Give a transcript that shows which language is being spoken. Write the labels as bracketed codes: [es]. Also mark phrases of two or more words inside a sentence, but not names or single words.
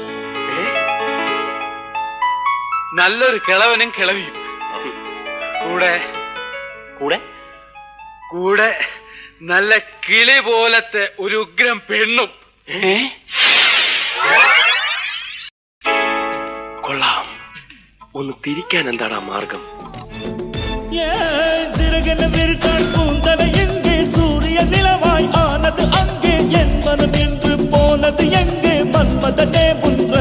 [ml] നല്ലൊരു കിളവനും കിളവിയും കൂടെ കൂടെ കൂടെ നല്ല കിളി പോലത്തെ ഒരു ഉഗ്രം പെണ്ണും. കൊള്ളാം. ഒന്ന് തിരിക്കാൻ എന്താണ് ആ മാർഗം? [ta] சூரிய நிலவாய் ஆனது அங்கே என் மனம் என்று போனது எங்கே மன்மதனே